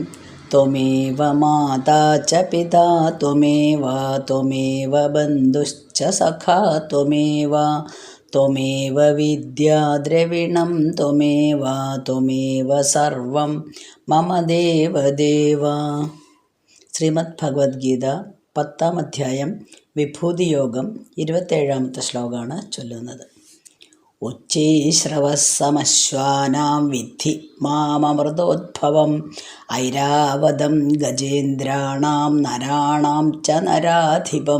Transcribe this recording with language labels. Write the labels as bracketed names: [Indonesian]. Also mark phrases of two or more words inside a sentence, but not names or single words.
[Sanskrit] त्वमेव माता च पिता त्वमेव बन्धुश्च सखा त्वमेव विद्या द्रविणं त्वमेव सर्वं मम देवदेव। [Malayalam] ശ്രീമദ് ഭഗവത്ഗീത 10-ാം അധ്യായം വിഭൂതിയോഗം 27-ാമത്തെ ശ്ലോകമാണ് ചൊല്ലുന്നത്. [Sanskrit] ഉച്ചൈശ്രവസ്സമശ്വാനാം വിദ്ധി മാമമൃതോദ്ഭവം ഐരാവതം ഗജേന്ദ്രാണാം നരാണാം ച നരാധിപം.